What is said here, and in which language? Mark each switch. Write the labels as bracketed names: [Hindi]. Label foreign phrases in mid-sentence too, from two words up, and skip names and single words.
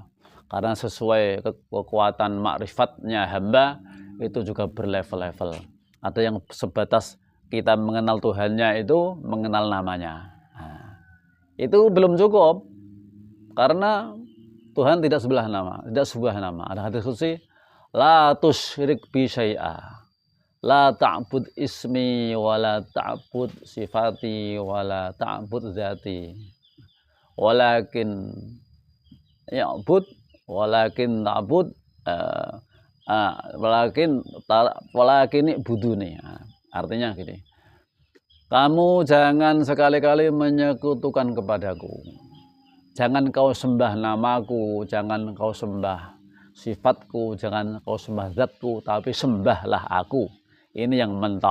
[Indonesian] Karena sesuai kekuatan makrifatnya hamba itu juga berlevel-level. Ada yang sebatas kita mengenal Tuhannya itu mengenal namanya. Nah, itu belum cukup karena Tuhan tidak sebelah nama, tidak sebuah nama. Ada hadis qudsi, [Arabic] لا تشرك بي شيئا، لا تعبد اسمي ولا تعبد صفاتي ولا تعبد ذاتي، ولكن يعبد ولكن تعبد ولكن اعبدوني. [Indonesian] Artinya gini, kamu jangan sekali-kali menyekutukan kepadaku. Jangan kau sembah namaku, jangan kau sembah sifatku, jangan kau sembah zatku, tapi sembahlah aku. Ini yang mentok.